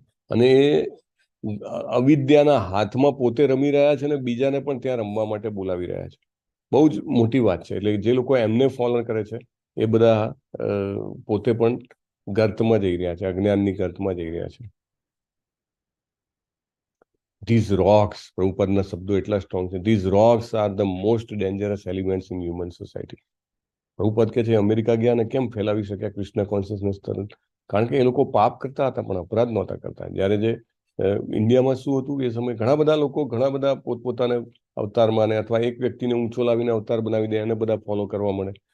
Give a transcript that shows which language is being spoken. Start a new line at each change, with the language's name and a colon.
Gujarati: અને એ અવિદ્યાના હાથમાં પોતે રમી રહ્યા છે, ને બીજાને પણ ત્યાં રમવા માટે બોલાવી રહ્યા છે. બહુ જ મોટી વાત છે. એટલે જે લોકો એમને ફોલો કરે છે એ બધા પોતે પણ ગર્તમાં જઈ રહ્યા છે, અજ્ઞાનની ગર્તમાં જઈ રહ્યા છે.
English: These rocks,
Gujarati: પ્રભુપાદના શબ્દો એટલા સ્ટ્રોંગ છે.
English: These rocks are the most dangerous elements in human society.
Gujarati: Prabhupada કહે છે અમેરિકા ગયા ને કેમ ફેલાવી શક્યા કૃષ્ણ કોન્શિયસનેસ તરત? કારણ કે એ લોકો પાપ કરતા હતા પણ અપરાધ નહોતા કરતા. જ્યારે જે ઇન્ડિયામાં શું હતું એ સમયે ઘણા બધા લોકો, ઘણા બધા પોતપોતાને અવતારમાં, ને અથવા એક વ્યક્તિને ઊંચો લાવીને અવતાર બનાવી દે, એને બધા ફોલો કરવા મળે.